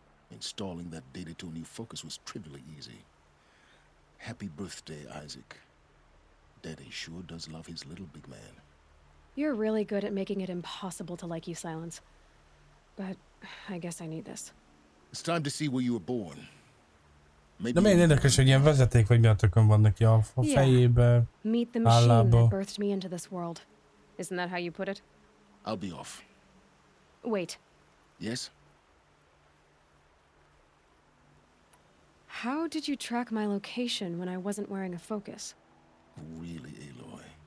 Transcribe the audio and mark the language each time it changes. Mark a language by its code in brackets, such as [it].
[en] Installing that data to a new focus was trivially easy. Happy birthday, Isaac. Daddy sure does love his little big man. You're really good at making it impossible to like you, Silence. But I guess I need this. It's time to see where you were born. [hu] De milyen érdekes, hogy ilyen vezeték vagy mi a tökön van neki a fejébe, [en] Meet the machine that birthed me into this world. Isn't that how you put it? I'll be off. Wait. Yes? How did you track my location when I wasn't wearing a focus? Really, Aloy?